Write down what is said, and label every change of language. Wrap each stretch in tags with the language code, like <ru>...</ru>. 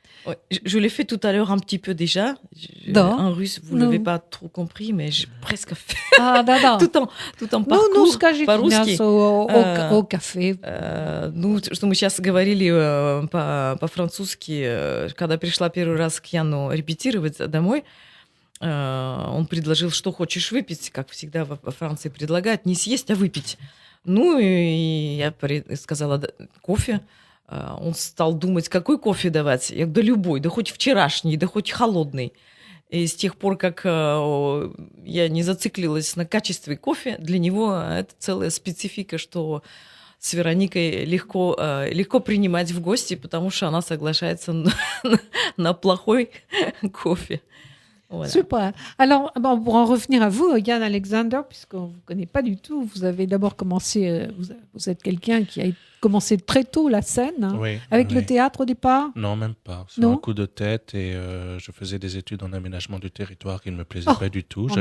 <fr>Ouais, je l'ai fait tout à l'heure un petit peu déjà. En russe, vous ne l'avez pas trop compris, mais j'ai presque fait tout en парcours.</fr> <ru>Ну, скажите по-русски. О кафе. Что мы сейчас говорили по-французски, когда пришла первый раз к Яну репетировать домой, он предложил, что хочешь выпить, как всегда во Франции предлагают, не съесть, а выпить. Ну, и я сказала, кофе. Он стал думать, какой кофе давать. Я говорю, да любой, да хоть вчерашний, да хоть холодный. И с тех пор, как я не зациклилась на качестве кофе, для него это целая специфика, что с Вероникой легко принимать в гости, потому что она соглашается на плохой кофе.</ru> <fr>Voilà. Super. Alors, pour en revenir à vous, Yann Alexander, puisqu'on ne vous connaît pas du tout, vous avez d'abord commencé, vous êtes quelqu'un qui a commencé très tôt la scène, avec le théâtre au départ. Non, même pas. C'est un coup de tête et je faisais des études en aménagement du territoire qui ne me plaisaient pas du tout.</fr>